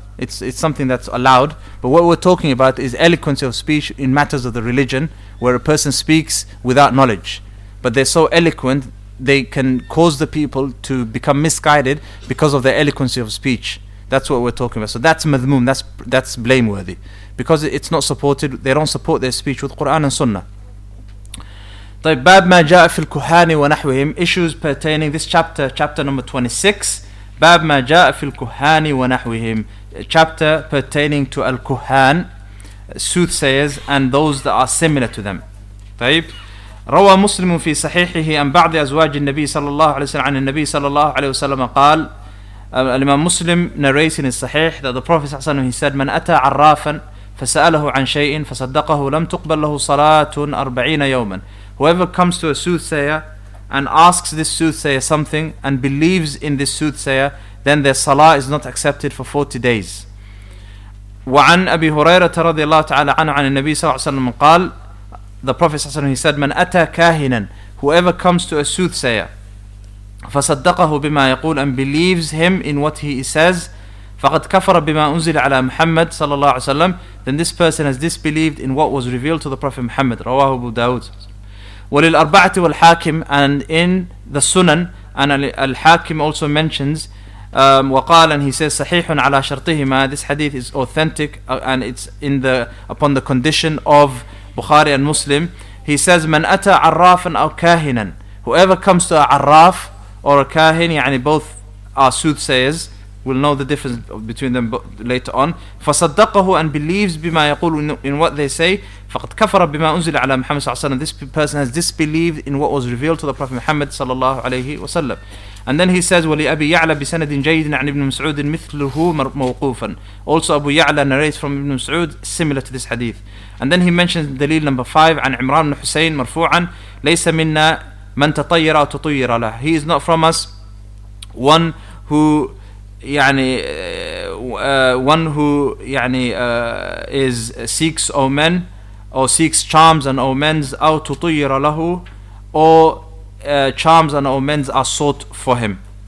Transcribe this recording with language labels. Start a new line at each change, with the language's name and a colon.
English: It's something that's allowed. But what we're talking about is eloquence of speech in matters of the religion, where a person speaks without knowledge, but they're so eloquent they can cause the people to become misguided because of their eloquence of speech. That's what we're talking about. So that's madhmoom, that's blameworthy, because it's not supported. They don't support their speech with Quran and Sunnah.
Arabic: طيب باب ما جاء في الكهان ونحوهم,
English: issues pertaining this chapter number 26.
Arabic: باب ما جاء في الكهان ونحوهم,
English: chapter pertaining to al-kuhan, soothsayers and those that are similar to them.
Arabic: طيب روى مسلم في صحيحه عن بعض أزواج النبي صلى الله عليه وسلم عن النبي صلى الله عليه وسلم قال,
English: Imam Muslim narrates in his Sahih that the Prophet صلى الله عليه وسلم, he said,
Arabic: من أتى عرافا فسأله عن شيء فصدقه لم تقبل له صلاة 40 يوما.
English: Whoever comes to a soothsayer and asks this soothsayer something and believes in this soothsayer, then their salah is not accepted for 40 days.
Arabic: وعن أبي هريرة رضي الله تعالى عنه عن النبي صلى الله عليه وسلم قال, the Prophet صلى الله عليه وسلم, he said, من أتى كاهنا,
English: whoever comes to a soothsayer
Arabic: فصدقه بما يقول
English: and believes him in what he says,
Arabic: فقد كفر بما أنزل على محمد صلى الله عليه وسلم,
English: then this person has disbelieved in what was revealed to the Prophet Muhammad.
Arabic: رواه أبو داود. وللأربعة والحاكم,
English: and in the Sunan, and Al-Hakim also mentions, وقال, and he says,
Arabic: صحيح على شرطهما,
English: this hadith is authentic and it's upon the condition of Bukhari and Muslim. He says,
Arabic: من أتى عرافا أو كاهنا,
English: whoever comes to a arraf or a kahin, يعني both are soothsayers, we'll know the difference between them later on, فصدقه, and believes بما يقول, in what they say,
Arabic: فقد كفر بما أنزل على محمد صلى الله عليه وسلم,
English: this person has disbelieved in what was revealed to the Prophet Muhammad صلى الله عليه وسلم. And then he says,
Arabic: ولأبي يعلى بسند جيد عن ابن مسعود مثله موقوفا.
English: Also Abu Ya'la narrates from Ibn Mas'ud similar to this hadith. And then he mentions dalil number 5
Arabic: عن عمران بن حسين مرفوعا, ليس منا من تطير أو تطير له.
English: He is not from us one who يعني is seeks omen or seeks charms and omens,
Arabic: أو تطير له,
English: or charms and omens are sought for him.